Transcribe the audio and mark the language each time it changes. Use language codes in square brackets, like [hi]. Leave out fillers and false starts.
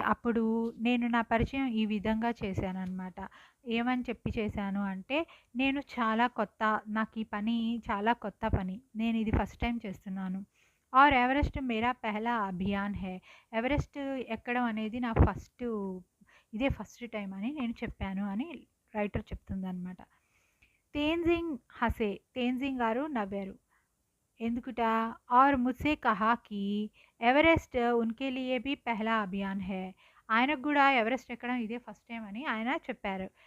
[te] అప్పుడు నేను నా పరిచయం ఈ విధంగా చేశాను అనమాట. ఏమని చెప్పి చేశాను అంటే, నేను చాలా కొత్త, నాకు ఈ పని చాలా కొత్త పని, నేను ఇది ఫస్ట్ టైం చేస్తున్నాను. [hi] और एवरेस्ट मेरा पहला अभियान है. [te] ఎవరెస్ట్ ఎక్కడం అనేది నా ఇదే ఫస్ట్ టైం అని నేను చెప్పాను అని రైటర్ చెప్తుందన్నమాట. తేన్జింగ్ [hi] హసే. [te] తేన్జింగ్ గారు నవ్వారు. ఎందుకుట? [hi] और मुझसे कहा कि एवरेस्ट उनके लिए भी पहला अभियान है. [te] ఆయనకు కూడా ఎవరెస్ట్ ఎక్కడం ఇదే ఫస్ట్ టైం అని ఆయన చెప్పారు.